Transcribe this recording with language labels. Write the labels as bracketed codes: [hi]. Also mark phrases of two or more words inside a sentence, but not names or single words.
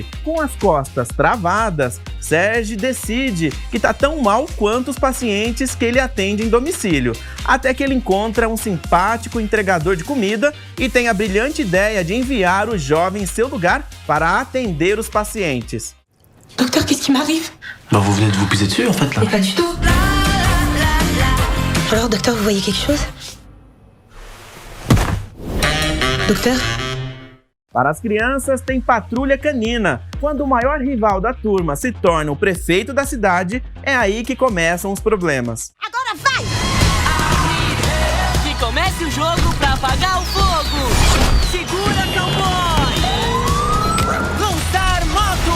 [pt] Com as costas travadas, Serge decide que tá tão mal quanto os pacientes que ele atende em domicílio, até que ele encontra um simpático entregador de comida e tem a brilhante ideia de enviar o jovem em seu lugar para atender os pacientes. [fr] Docteur, qu'est-ce qui m'arrive? Bah, vous venez de vous pisser dessus, en fait, là. Mais pas du tout. Alors, docteur, vous voyez quelque chose? Docteur? [pt] Para as crianças, tem Patrulha Canina. Quando o maior rival da turma se torna o prefeito da cidade, é aí que começam os problemas. Agora vai! Que comece o jogo pra apagar o fogo! Segura, cowboy! Lançar moto!